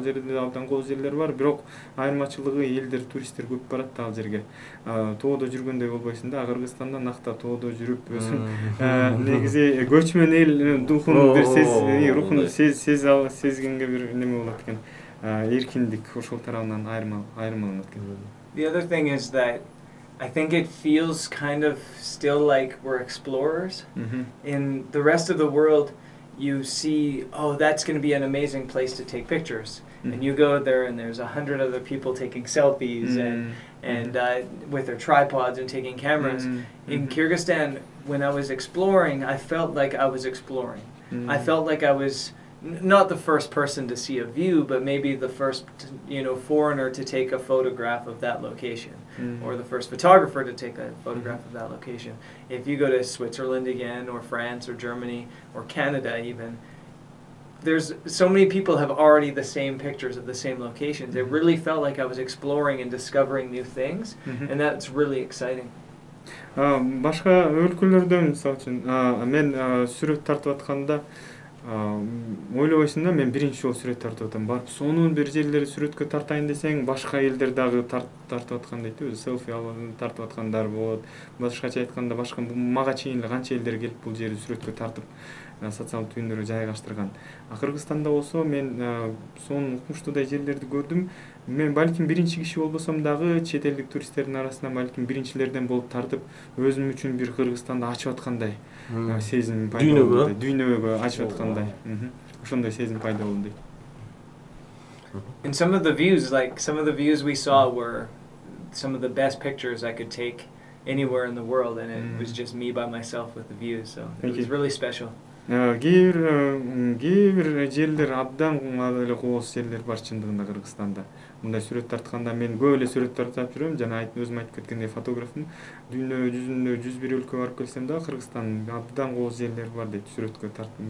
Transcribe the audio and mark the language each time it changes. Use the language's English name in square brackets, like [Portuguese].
[Kyrgyz] Ал жерде абдан кооз жерлер бар, бирок айырмачылыгы элдер, туристтер көп барат да ал жерге. Тоодо жүргөндөй болбойсуң да, Кыргызстанда накта тоодо жүрүп өзүң негизи көчмөн эл духун бир рухун сезгенге бир неме болот экен. Эркиндик ошол тарабынан айырмаланат экен. [English] The other thing is that I think it feels kind of still like we're explorers. In the rest of the world, you see, oh, that's going to be an amazing place to take pictures. And you go there and there's 100 other people taking selfies and with their tripods and taking cameras. In Kyrgyzstan, when I was exploring, I felt like I was exploring. I felt like I was not the first person to see a view, but maybe the first, foreigner to take a photograph of that location, or the first photographer to take a photograph of that location. If you go to Switzerland again, or France, or Germany, or Canada even, there's so many people have already the same pictures of the same locations. It really felt like I was exploring and discovering new things, and that's really exciting. [Kyrgyz] Башка өлкөлөрдө, мисалы үчүн, мен сүрөт тартып атканда ойлобойсуң да, мен биринчи жолу сүрөт тартып атам. Барып сонун бир жерлерди сүрөткө тартайын десең, башка элдер дагы тартып аткан дейт, өзү селфи алып тартып аткандар болот. Башкача айтканда, башка мага чейин эле канча элдер келип бул жерди сүрөткө тартып социалдык түйүндөргө жайгаштырган. Кыргызстанда болсо мен сонун укмуштуудай жерлерди көрдүм. Мен балким биринчи киши болбосом дагы чет элдик туристтердин арасынан балким биринчилерден болуп тартып, өзүм үчүн бир Кыргызстанды ачып аткандай сезим пайда болду. Дүйнөгө ачып аткандай. Ошондой сезим пайда болду. [English] And some of the views, like some of the views we saw were some of the best pictures I could take anywhere in the world, and it was just me by myself with the views, so it was really special. [Kyrgyz] Кээ бир жерлер абдан эле кооз жерлер бар чындыгында Кыргызстанда. Мындай сүрөт тартканда мен көп эле сүрөт тартып жүрөм. Жана өзүм айтып кеткендей фотографмын. Дүйнө жүзүндө 101 өлкөгө барып келсем да, Кыргызстан абдан кооз жерлер бар дейт сүрөткө тартып.